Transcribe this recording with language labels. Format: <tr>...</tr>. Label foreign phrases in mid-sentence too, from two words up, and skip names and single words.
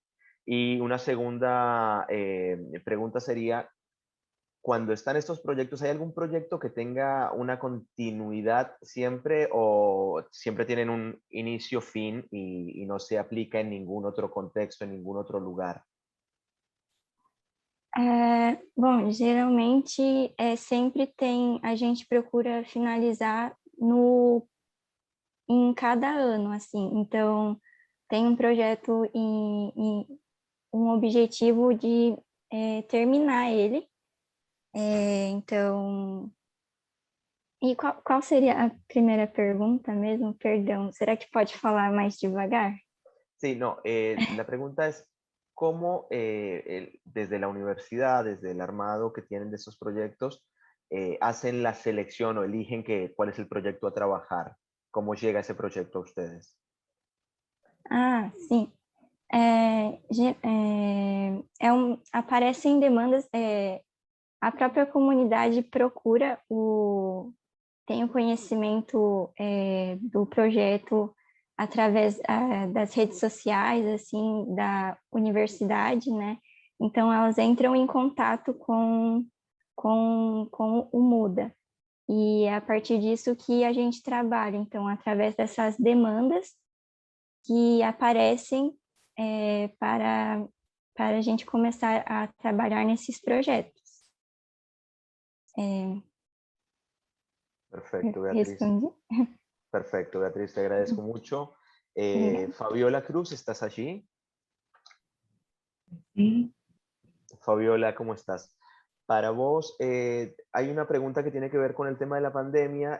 <es>Y una segunda pregunta sería, cuando están estos proyectos, ¿hay algún proyecto que tenga una continuidad siempre o siempre tienen un inicio, fin y no se aplica en ningún otro contexto, en ningún otro lugar?</es> <pt>Bom, geralmente sempre tem, a gente procura finalizar em cada ano, assim. Então, tem um projeto em um objetivo de terminar ele. Então, e qual seria a primeira pergunta mesmo? Perdão, será que pode falar mais devagar?</pt> <es>Sí, no, la pregunta es, ¿cómo desde la universidad, desde el armado que tienen de estos proyectos, hacen la selección o eligen cuál es el proyecto a trabajar? ¿Cómo llega ese proyecto a ustedes?</es> <pt>Ah, sim. Aparecem demandas, a própria comunidade procura tem o conhecimento do projeto através das redes sociais, assim, da universidade, né? Então, elas entram em contato com o Muda. E é a partir disso que a gente trabalha. Então, através dessas demandas que aparecem para a gente começar a trabalhar nesses projetos.</pt> <es>Perfecto, Beatriz.</es> <pt>Respondi?</pt> <es>Perfecto, Beatriz, te agradezco mucho.</es> <pt>Obrigada.</pt> <es>Fabiola Cruz, ¿estás allí? Sí, Fabiola, ¿cómo estás? Para vos, hay una pregunta que tiene que ver con el tema de la pandemia.</es>